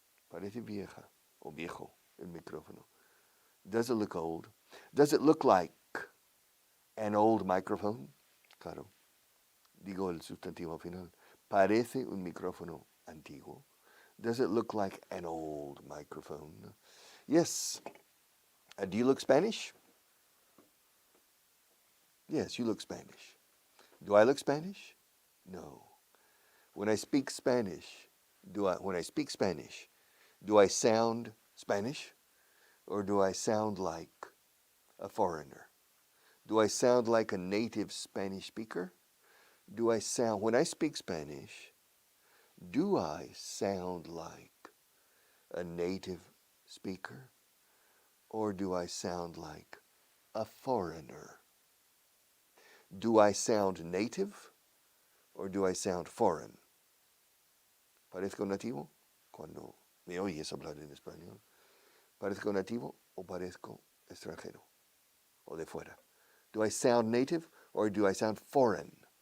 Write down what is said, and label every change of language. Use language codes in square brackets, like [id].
[es] Parece vieja o viejo el micrófono. [en] Does it look old? Does it look like an old microphone? [es] Claro. Digo el sustantivo final. Parece un micrófono antiguo. [en] Does it look like an old microphone? Yes. Do you look Spanish? Yes, you look Spanish. Do I look Spanish? No. When I speak Spanish, do I sound Spanish, or do I sound like a foreigner? Do I sound like a native Spanish speaker? When I speak Spanish, do I sound like a native speaker, or do I sound like a foreigner? Do I sound native, or do I sound foreign? [es] ¿Parezco nativo? Cuando me oyes hablar en español. ¿Parezco nativo o parezco extranjero o de fuera? [en] Do I sound native or do I sound foreign?